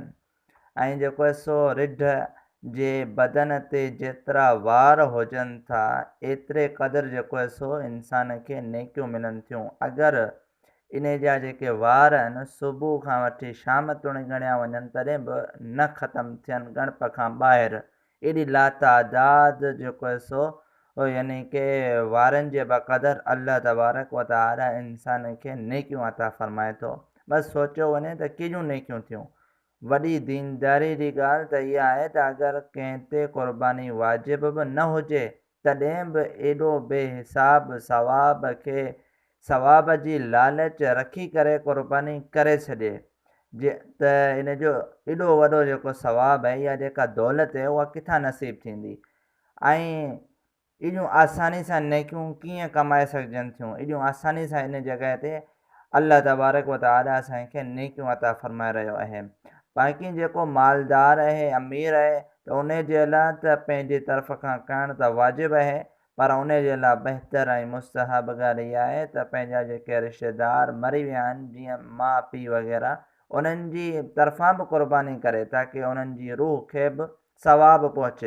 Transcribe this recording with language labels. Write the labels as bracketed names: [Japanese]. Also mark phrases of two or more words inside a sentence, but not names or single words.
[Sindhi] ऐं जेको आहे सो रिढ जे बदन ते जेतिरा वार हुजनि था एतिरे क़दुरु जेको आहे सो इंसान खे नेकियूं मिलनि थियूं। अगरि इन जा जेके वार आहिनि सुबुह खां वठी शाम ताईं ॻणिया वञनि तॾहिं बि न ख़तमु थियनि ॻणप खां ॿाहिरि। एॾी लातादाद जेको आहे सो यानी कि वारनि जे बक़दर [Arabic] الله تبارك و تعالى [Sindhi] इंसान खे नेकियूं अता फ़रमाए थो। बसि सोचियो वञे त केॾियूं नेकियूं थियूं। वॾी दीनदारी जी ॻाल्हि त इहा आहे त अगरि कंहिं ते क़ुरबानी वाजिब बि न हुजे तॾहिं बि एॾो बेहिसाब सवाब जी लालच रखी करे क़ुरबानी करे छॾे त इन जो एॾो वॾो जेको सवाबु आहे, इहा जेका दौलत आहे उहा किथां नसीब थींदी। ऐं एॾियूं आसानी सां नेकियूं कीअं कमाए सघजनि थियूं। एॾियूं आसानी सां इन जॻह ते [Arabic] الله تبارك و تعالى [Sindhi] असांखे नेकियूं अता फ़रमाए रहियो आहे। बाक़ी जेको मालदार आहे, अमीर आहे, त उन जे लाइ त पंहिंजी तरफ़ खां करणु त वाजिबु आहे, पर उन जे लाइ बहितर ऐं मुस्तहब ॻाल्हि इहा आहे त पंहिंजा जेके रिश्तेदार मरी विया आहिनि, जीअं माउ पीउ वग़ैरह, उन्हनि जी तरफ़ां बि क़ुरबानी करे ताकी उन्हनि जी रूह खे बि सवाबु पहुचे।